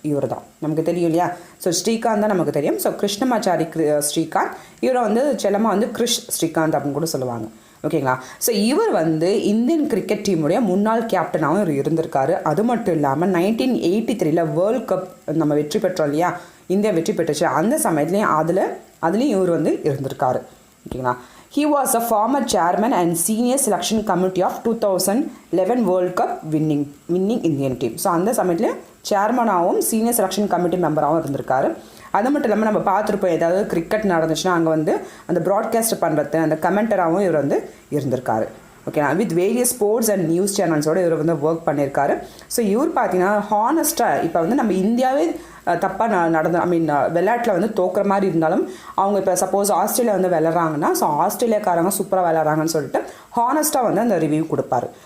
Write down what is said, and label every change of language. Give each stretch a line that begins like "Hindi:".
Tamil: இவர் தான் நமக்கு தெரியும் இல்லையா. ஸோ ஸ்ரீகாந்த் தான் நமக்கு தெரியும். ஸோ கிருஷ்ணமாச்சாரி ஸ்ரீகாந்த், இவரை வந்து செல்லமாக வந்து கிருஷ் ஸ்ரீகாந்த் அப்படின்னு கூட சொல்லுவாங்க. ஓகேங்களா. ஸோ இவர் வந்து இந்தியன் கிரிக்கெட் டீமுடைய முன்னாள் கேப்டனாகவும் இவர் இருந்திருக்காரு. அது மட்டும் இல்லாமல் 1983 வேர்ல்ட் கப் நம்ம வெற்றி பெற்றோம் இல்லையா, இந்தியா வெற்றி பெற்றுச்சு. அந்த சமயத்துலேயும் அதுலேயும் இவர் வந்து இருந்திருக்காரு. ஓகேங்களா.
English: He was a former chairman and senior selection committee of 2011 World Cup winning Indian team.
Tamil: So அந்த சமயத்தில் சேர்மனாகவும் சீனியர் செலெக்ஷன் கமிட்டி மெம்பராகவும் இருந்திருக்காரு. அது மட்டும் இல்லாமல் நம்ம பார்த்துருப்போம், ஏதாவது கிரிக்கெட் நடந்துச்சுன்னா அங்கே வந்து அந்த ப்ராட்காஸ்ட் பண்ணுறது அந்த கமெண்டராகவும் இவர் வந்து இருந்திருக்காரு. ஓகேங்களா.
English: with various sports and news சேனல்ஸோடு
Tamil: இவர் வந்து ஒர்க் பண்ணியிருக்காரு. ஸோ இவர் பார்த்தீங்கன்னா ஹானஸ்ட்டாக இப்போ வந்து நம்ம இந்தியாவே தப்பாக விளையாட்டில் வந்து தோக்குற மாதிரி இருந்தாலும் அவங்க இப்போ சப்போஸ் ஆஸ்திரேலியா வந்து விளையாடுறாங்கன்னா, ஸோ ஆஸ்திரேலியாக்காரங்க சூப்பராக விளையாடுறாங்கன்னு சொல்லிட்டு ஹானஸ்ட்டாக வந்து அந்த ரிவ்யூ கொடுப்பாரு.